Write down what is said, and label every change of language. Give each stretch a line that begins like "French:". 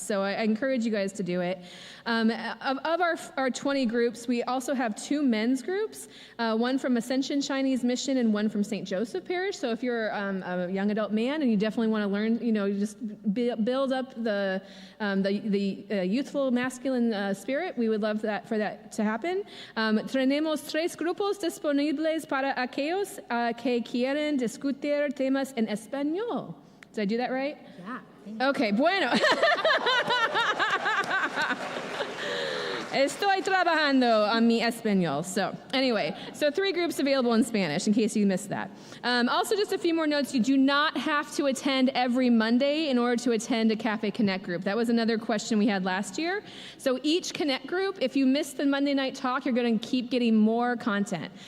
English: So I encourage you guys to do it. Of our 20 groups, we also have 2 men's groups, one from Ascension Chinese Mission and one from St. Joseph Parish. So if you're a young adult man and you definitely want to learn, just build up the youthful masculine spirit, we would love for that to happen.
Spanish: Tenemos 3 grupos disponibles para aquellos que quieren discutir temas en español.
English: Did I do that right?
Spanish: Yeah. Okay, bueno. Estoy trabajando on mi español.
English: So anyway, 3 groups available in Spanish, in case you missed that. Also, just a few more notes. You do not have to attend every Monday in order to attend a Cafe Connect group. That was another question we had last year. So each Connect group, if you miss the Monday night talk, you're going to keep getting more content.